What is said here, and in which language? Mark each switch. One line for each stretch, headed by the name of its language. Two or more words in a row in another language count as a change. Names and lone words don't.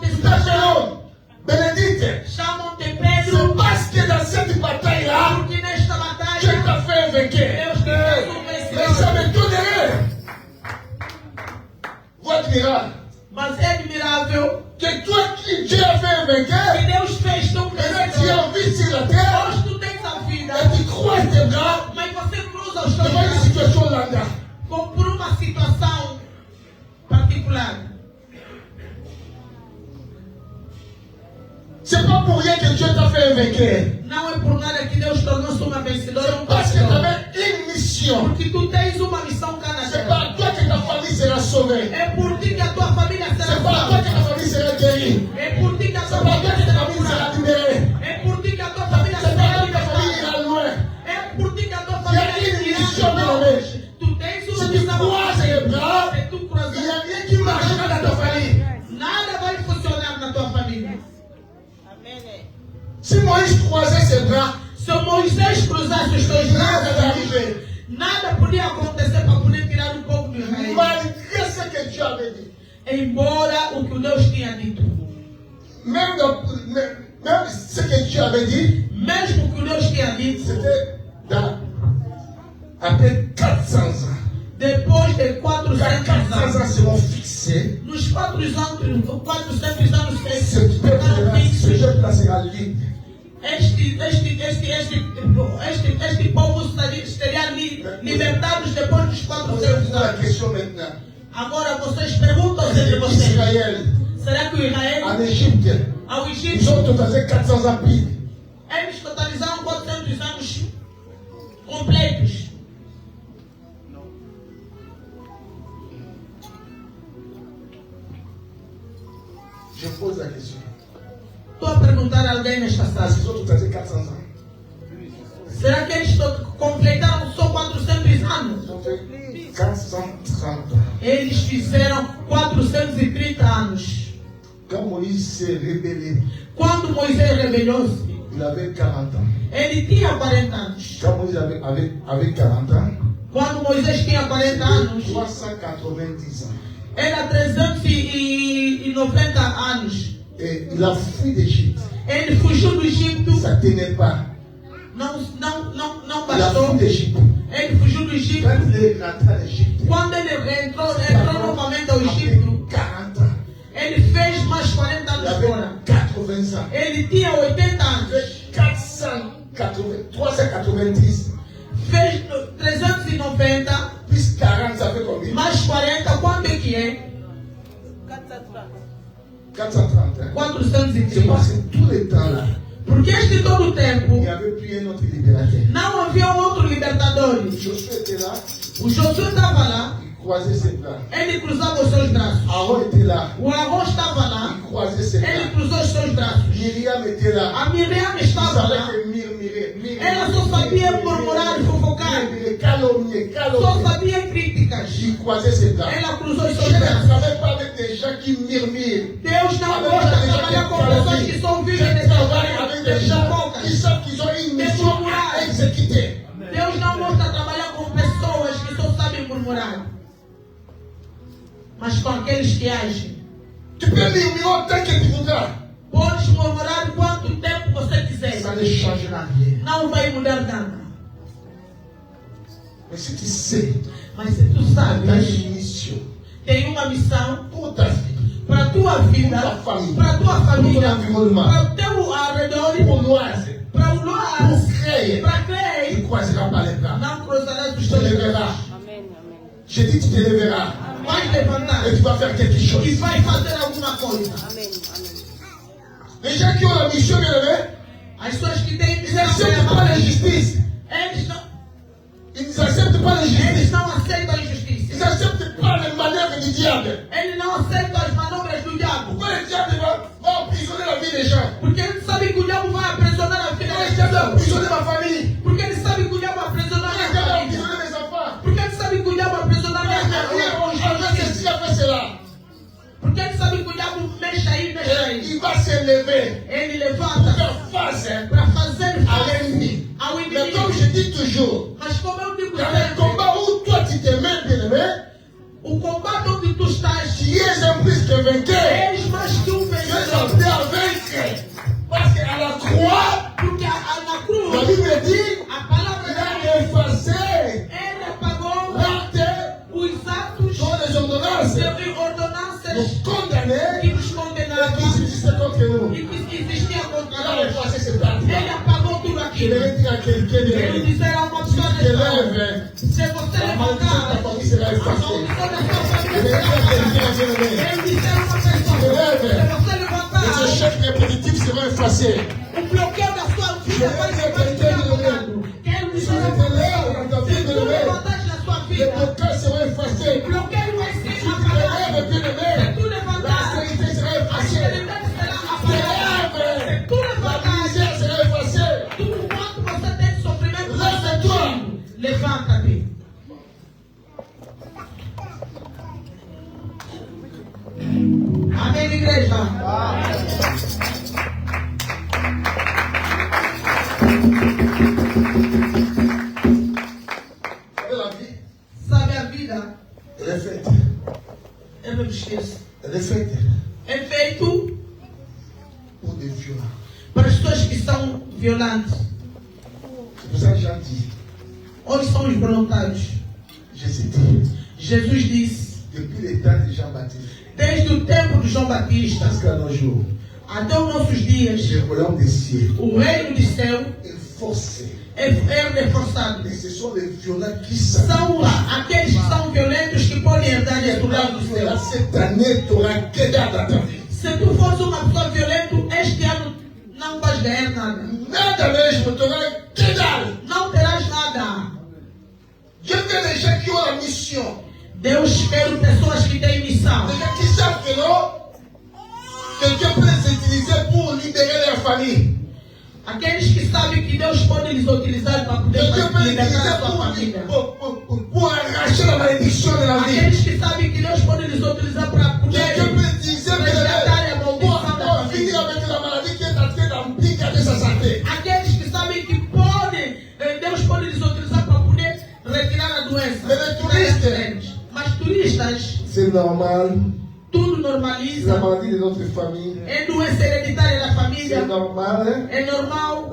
French: Nous Sasha, t'appelons Bénédicte.
Portuguese: chamam de
French: C'est Pedro, parce que dans cette bataille-là,
Portuguese: porque nesta
French: Dieu
Portuguese: batalha,
French: t'a fait un vainqueur.
Portuguese: Deus te fez
French: Mais ça
Portuguese: vencedor.
French: m'étonnerait. Votre miracle.
Portuguese: Mas é admirável
French: Que toi qui Dieu a fait un
Portuguese: que
French: vainqueur,
Portuguese: Deus fez tão
French: maintenant tu es
Portuguese: vencedor.
French: en vie sur la terre
Portuguese: Hoje tu tens a vida,
French: et tu croises tes bras
Portuguese: mas você cruza os teus
French: devant une
Portuguese: braços
French: situation lambda.
Portuguese: por uma situação particular.
French: C'est pas pour rien que Dieu t'a fait un vainqueur.
Portuguese: Não é por nada que Deus tornou-se uma vencedora, um
French: Parce que tu
Portuguese: vencedor.
French: avais une mission.
Portuguese: Porque tu tens uma missão cá na
French: C'est
Portuguese: terra.
French: pas à toi que ta famille sera sauvée.
Portuguese: É por ti que a tua família será
French: C'est pas à toi que
Portuguese: salva.
French: ta famille sera guérie.
Portuguese: É por ti que a
French: C'est
Portuguese: tua
French: pas à toi
Portuguese: família
French: que ta
Portuguese: será
French: famille sera
Portuguese: curada.
French: libérée.
Portuguese: É por ti que a tua família
French: C'est pas à
Portuguese: será
French: toi que ta famille
Portuguese: libertada.
French: ira loin.
Portuguese: É por ti que a tua
French: Il y a
Portuguese: família
French: une
Portuguese: irá
French: mission,
Portuguese: longe.
French: bien-aimé.
Portuguese: Tu tens
French: Si
Portuguese: uma
French: tu
Portuguese: missão.
French: croises les bras,
Portuguese: Se tu
French: il n'y
Portuguese: cruzar,
French: a rien qui marchera dans ta famille.
Portuguese: nada vai funcionar na tua família.
French: Si Moïse croisait ses bras,
Portuguese: Se Moisés cruzasse os teus
French: rien n'allait
Portuguese: braços,
French: arriver.
Portuguese: nada podia acontecer para poder tirar um pouco do Israel.
French: Malgré ce que Dieu avait dit.
Portuguese: Embora o que Deus tinha dito.
French: Même ce que Dieu avait dit,
Portuguese: Mesmo o que Deus tinha dito,
French: c'était après 400 ans.
Portuguese: depois de 400
French: Quand 400 ans
Portuguese: anos,
French: seront fixés,
Portuguese: nos 400 anos
French: ce peuple-là sera libre.
Portuguese: este povo estaria libertados depois dos
French: Posez-vous
Portuguese: 400
French: la
Portuguese: anos.
French: question maintenant.
Portuguese: Agora vocês perguntam entre vocês:
French: Israël,
Portuguese: será que o Israel,
French: en Égypte,
Portuguese: ao
French: ils
Portuguese: Egito,
French: ont totalisé 400 ans pile.
Portuguese: eles totalizaram 400 anos completos?
French: Je pose la question.
Portuguese: Estou a perguntar a alguém nesta sala:
French: Ils ont totalisé 400 ans.
Portuguese: será que eles completaram só 400 anos?
French: Ils ont fait 430 ans.
Portuguese: Eles fizeram 430 anos.
French: Quand Moïse s'est rébellé,
Portuguese: Quando Moisés rebelou-se,
French: il avait 40 ans.
Portuguese: ele tinha 40 anos.
French: Quand Moïse avait 40 ans,
Portuguese: Quando Moisés tinha 40 anos,
French: 390 ans.
Portuguese: era 390 anos.
French: Et il a fui d'Égypte.
Portuguese: Ele fugiu do Egito,
French: Ça ne tenait pas.
Portuguese: não
French: Il a fui
Portuguese: bastou.
French: d'Égypte.
Portuguese: Ele fugiu do Egito.
French: Quand il est rentré en Égypte,
Portuguese: Quando ele entrou novamente ao Egito,
French: 40 ans.
Portuguese: ele fez mais 40
French: Il
Portuguese: anos
French: avait
Portuguese: fora.
French: 80 ans.
Portuguese: Ele tinha 80
French: Il
Portuguese: anos.
French: avait 390.
Portuguese: Fez 390,
French: Plus 40, ça fait combien?
Portuguese: mais 40, quanto é que é?
French: 430. Hein?
Portuguese: 430.
French: C'est parce que tout le temps là,
Portuguese: Porque este todo o
French: il
Portuguese: tempo
French: n'y avait plus un autre libérateur.
Portuguese: não havia um outro libertador.
French: Josué était là,
Portuguese: O Josué estava lá,
French: il croisait ses bras.
Portuguese: ele cruzava os seus braços.
French: Aaron était là,
Portuguese: O Arão estava lá,
French: il croisait ses
Portuguese: ele
French: bras.
Portuguese: cruzou os seus braços.
French: Myriam était là,
Portuguese: A Miriam
French: il
Portuguese: estava
French: savait
Portuguese: lá,
French: que murmurer.
Portuguese: ela só sabia murmurar e fofocar,
French: Calomnier.
Portuguese: só sabia críticas.
French: Il croisait ses bras.
Portuguese: Ela cruzou os
French: Je
Portuguese: seus
French: ne
Portuguese: braços.
French: travaille pas avec des gens qui murmurent.
Portuguese: Deus não gosta de trabalhar com pessoas que só
French: Je
Portuguese: vivem nesse
French: travaille avec des gens qui
Portuguese: fofocas.
French: savent qu'ils ont une mission à exécuter.
Portuguese: Deus não gosta de trabalhar com pessoas que só sabem murmurar, mas com aqueles que agem.
French: Tu peux murmurer autant que tu voudras.
Portuguese: Podes murmurar quanto tempo você quiser,
French: Ça ne changera rien.
Portuguese: não vai mudar nada.
French: Mais si tu sais,
Portuguese: Mas se tu
French: tu as
Portuguese: sabes,
French: une mission
Portuguese: tem uma missão
French: pour ta vie,
Portuguese: para a tua vida, Para a família. para a tua
French: pour ton
Portuguese: família,
French: environnement,
Portuguese: para o teu arredor,
French: pour l'oise,
Portuguese: para o
French: pour
Portuguese: lar,
French: créer,
Portuguese: para crer,
French: tu croiseras par les bras.
Portuguese: não cruzarás os
French: Tu te
Portuguese: teus
French: lèveras.
Portuguese: braços.
French: Amen. Amen. J'ai dit tu te lèveras.
Portuguese: Vai levantar
French: Et tu vas faire quelque
Portuguese: e
French: chose.
Portuguese: vai fazer alguma coisa.
French: Amen. Amen. Les gens qui ont la mission, bien aimé,
Portuguese: As pessoas que têm
French: ils n'acceptent pas l'injustice. Ils n'acceptent pas
Portuguese: eles
French: l'injustice.
Portuguese: não aceitam a
French: Ils
Portuguese: injustiça.
French: n'acceptent pas les manœuvres du diable.
Portuguese: Eles não aceitam as manobras do diabo.
French: Pourquoi le diable va emprisonner la vie des gens?
Portuguese: Porque ele sabe que o diabo vai aprisionar a vida
French: Pourquoi le
Portuguese: das
French: diable va
Portuguese: pessoas.
French: emprisonner ma famille?
Portuguese: Porque ele sabe que o diabo vai aprisionar
French: Pourquoi
Portuguese: a
French: le diable va
Portuguese: família.
French: emprisonner mes enfants?
Portuguese: Porque ele sabe que o diabo vai aprisionar a
French: Pourquoi le diable va faire ceci, va faire cela?
Portuguese: Porque ele sabe que o diabo mexe aí, mexe
French: Et
Portuguese: aí.
French: il va se lever
Portuguese: Ele
French: pour
Portuguese: levanta
French: faire face
Portuguese: para fazer
French: à
Portuguese: face
French: l'ennemi.
Portuguese: ao
French: Mais comme
Portuguese: inimigo.
French: je dis toujours,
Portuguese: Mas como eu digo
French: dans le
Portuguese: sempre,
French: combat où toi tu te mets, bien aimé,
Portuguese: o combate onde tu estás,
French: tu es un plus que vainqueur.
Portuguese: eres mais que
French: Tu es
Portuguese: vencedor.
French: appelé à vaincre. Parce qu'à la croix,
Portuguese: Porque na
French: la
Portuguese: cruz,
French: Bible dit,
Portuguese: a palavra
French: il a
Portuguese: dele,
French: effacé
Portuguese: ele apagou
French: l'acte
Portuguese: os atos
French: dont les ordonnances
Portuguese: de ordenanças
French: nous condamnaient
Portuguese: que nos
French: et
Portuguese: condenavam
French: qui subsistaient contre nous.
Portuguese: e que existiam
French: Il
Portuguese: contra
French: a
Portuguese: nós.
French: effacé cet acte.
Portuguese: Ele apagou tudo
French: Je
Portuguese: aquilo.
French: vais dire à quelqu'un de
Portuguese: Eu dizer a uma pessoa
French: te
Portuguese: nessa hora,
French: lèves,
Portuguese: se você
French: la malédiction de
Portuguese: levantar,
French: ta famille sera
Portuguese: a
French: effacée.
Portuguese: maldição da sua
French: Je vais
Portuguese: família
French: dire à
Portuguese: será
French: quelqu'un de
Portuguese: apagada.
French: lever.
Portuguese: Eu dizer a uma pessoa, se você
French: Les
Portuguese: levantar,
French: échecs répétitifs seront effacés.
Portuguese: o bloqueio da sua vida vai ser apagado. Quero dizer a você, se tu levantares na sua
French: Les
Portuguese: vida,
French: blocages seront effacés.
Portuguese: o bloqueio vai ser
French: Tu te
Portuguese: apagado.
French: lèves, bien aimé.
Portuguese: Se tu
French: La
Portuguese: levantar,
French: sécurité sera
Portuguese: a
French: effacée.
Portuguese: fidelidade será
French: Tu
Portuguese: apagada.
French: te lèves.
Portuguese: Se tu
French: La
Portuguese: levantar,
French: misère sera effacée.
Portuguese: tudo quanto você tem de sofrimento vai ser
French: Levanta-toi.
Portuguese: tido. Levanta-te. Amém, igreja?
French: Et la vie,
Portuguese: Sabe a vida?
French: elle est faite.
Portuguese: Eu não me esqueço.
French: Elle est faite
Portuguese: É feito
French: pour des violents.
Portuguese: para as pessoas que são violantes.
French: C'est pour ça que Jean dit,
Portuguese: Onde são os voluntários?
French: Jésus dit,
Portuguese: Jesus disse,
French: depuis le temps de Jean-Baptiste
Portuguese: desde o tempo de João Batista
French: jusqu'à nos jours,
Portuguese: até os nossos dias,
French: le royaume des cieux
Portuguese: o reino de céu
French: est forcé.
Portuguese: é reforçado.
French: Et ce sont les violents qui savent.
Portuguese: São aqueles que são violentos que podem herdar esse lado do céu.
French: Cette année, tu auras que dalle dans ta vie.
Portuguese: Se tu fores uma pessoa violenta, este ano não vais ganhar nada. Nada mesmo,
French: tu auras que dalle.
Portuguese: Não terás nada.
French: Dieu veut les gens qui ont la mission.
Portuguese: Deus quer pessoas que têm missão.
French: Les gens qui savent que non, que Dieu peut les utiliser pour libérer leur famille.
Portuguese: Aqueles que sabem que Deus pode lhes utilizar para
French: Que
Portuguese: poder
French: Dieu peut les
Portuguese: libertar
French: utiliser
Portuguese: a sua família.
French: pour arracher la malédiction de la vie.
Portuguese: Aqueles que sabem que Deus pode lhes utilizar para
French: Que
Portuguese: poder
French: Dieu peut utiliser
Portuguese: resgatar a
French: pour
Portuguese: maldição da
French: finir
Portuguese: família.
French: avec la maladie qui est en train d'empicater sa santé.
Portuguese: Aqueles que sabem que Deus pode lhes utilizar para poder retirar a doença. Mas é turista. Mas turistas,
French: C'est normal.
Portuguese: tudo
French: C'est la
Portuguese: normaliza.
French: maladie de notre famille.
Portuguese: É doença hereditária da
French: C'est
Portuguese: família.
French: normal.
Portuguese: É normal.